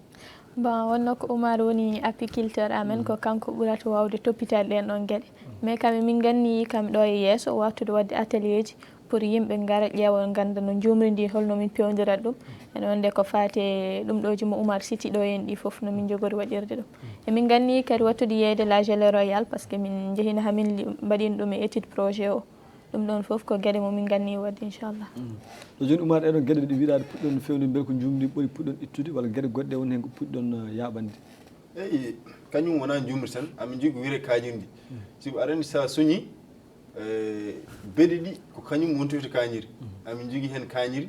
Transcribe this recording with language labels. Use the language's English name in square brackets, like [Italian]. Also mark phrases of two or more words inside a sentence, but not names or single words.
[Fula] bon wonno ko Oumar woni apiculteur amen ko kanko ɓurata wawde toppitade ɗen ɗon gueɗe mais kam min ganni kam ɗo e yesso wattude wadde atelier ji pour yimɓe gara ƴeewa ganda no jumri ndi holno min pewdirat ɗum ene wonde ko fate ɗum ɗoji mo Oumar siti ɗo en ɗi foof no min jogori waɗirde ɗum emin ganni kadi wattude yeyde [French] la gelée royale par ce que [Fula] min jeehina hamin mbaɗino ɗum e [French] étude projet [Fula] o ɗum ɗon foof ko gueɗe momin ganni wadde inchallah so joni Oumar ɗeɗon gueɗe ɗe wiɗade puɗɗon fewnude beele ko jumri ɓuri puɗɗon ittude walla gueɗe goɗɗe woni hen ko puɗɗon yaɓande eyyi kañum wona jumri tan amin jogui ko wiyete kañirdi sibu aɗa andi sa soñi beɗe ɗi ko kañum wontoyta kañiri amin jogui hen kañiri